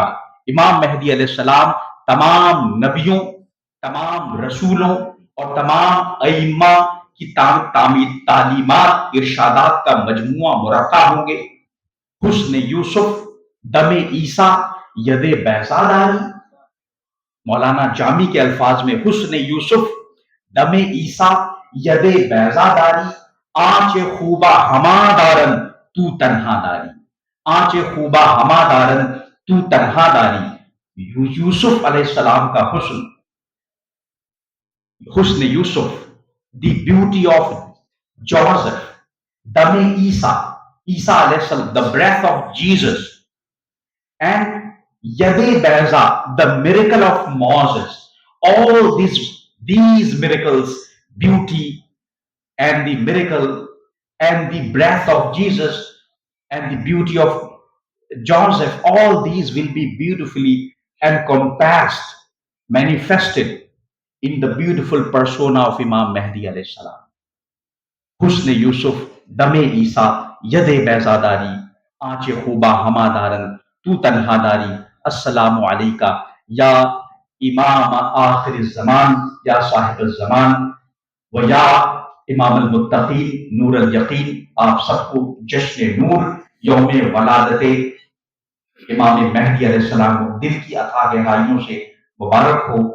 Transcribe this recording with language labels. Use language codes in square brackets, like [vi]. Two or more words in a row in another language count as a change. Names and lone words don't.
[ur] امام مہدی علیہ السلام تمام نبیوں، تمام رسولوں اور تمام ائمہ کی تعلیمات، ارشادات کا مجموعہ مرقع ہوں گے. [fa] حسن یوسف دم عیسیٰ ید بیضا داری. [ur] مولانا جامی کے الفاظ میں [fa] حسن یوسف دم عیسیٰ ید بیضا داری، آنچ خوبا ہما دارن تو تنہا داری. آنچ خوبا ہما دارن تو تنہا داری. [ur] یوسف علیہ السلام کا [fa] حسن یوسف، [en] the beauty of Joseph, [fa] دم عیسیٰ، [ur] عیسیٰ علیہ السلام، [en] the breath of Jesus, and [fa] ید بیضا, [en] the miracle of Moses. All these miracles, beauty and the miracle and the breath of Jesus and the beauty of Joseph, all these will be beautifully encompassed, manifested in the beautiful persona of Imam Mahdi [ar] علیہ السلام. [fa] حسن یوسف, دم عیسی، ید بیضا داری، آنچه خوبا همه دارن, تو تنہا داری. [ar] السلام علیکہ یا امام آخر الزمان، یا صاحب الزمان، و یا امام المتقین نور الیقین. [ur] آپ سب کو جشن نور یوم ولادت امام مہدی علیہ السلام کو دل کی اتھا گہرائیوں سے مبارک ہو.